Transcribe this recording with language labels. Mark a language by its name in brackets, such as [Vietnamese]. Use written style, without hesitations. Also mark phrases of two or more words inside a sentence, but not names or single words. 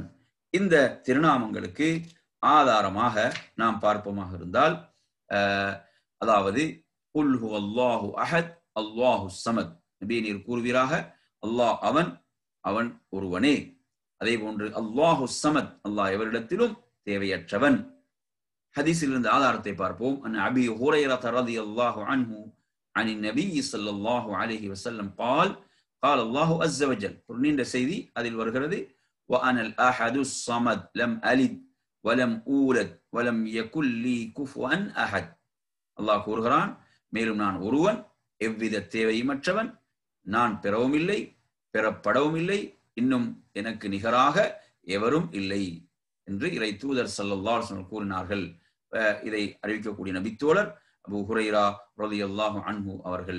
[Tamil] இந்த திருநாமங்களுக்கு ஆதாரமாக நாம் பார்ப்போமாக இருந்தால், அதாவது [Arabic] قل هو الله أحد الله الصمد, [Tamil] நபியே நீர் கூறுவீராக அல்லாஹ் அவன், அவன் ஒருவனே. அதே போன்று [Arabic] الله الصمد, [Tamil] அல்லாஹ் எவரிடத்திலும் தேவையற்றவன். ஹதீஸில் இருந்த ஆதாரத்தை பார்ப்போம். [Arabic] عن أبي هريرة رضي الله عنه عن النبي صلى الله عليه وسلم قال قال الله عز وجل. [Tamil] ஒரு நீண்ட செய்தி அதில் வருகிறது. [Arabic] وأنا الأحد الصمد لم ألد ولم أولد ولم يكن لي كفوا أحد. [Tamil] அல்லாஹ் கூறுகிறான், மேலும் நான் ஒருவன், எவ்வித தேவையுமற்றவன், நான் பெறவும் இல்லை பெறப்படவும் இல்லை, இன்னும் எனக்கு நிகராக எவரும் இல்லை என்று இறை தூதர் [Arabic] صلى الله عليه وسلم [Tamil] கூறினார்கள். இதை அறிவிக்கக்கூடிய நபித்தோழர் அபூ ஹுரைரா [Arabic] رضي الله عنه [Tamil] அவர்கள்.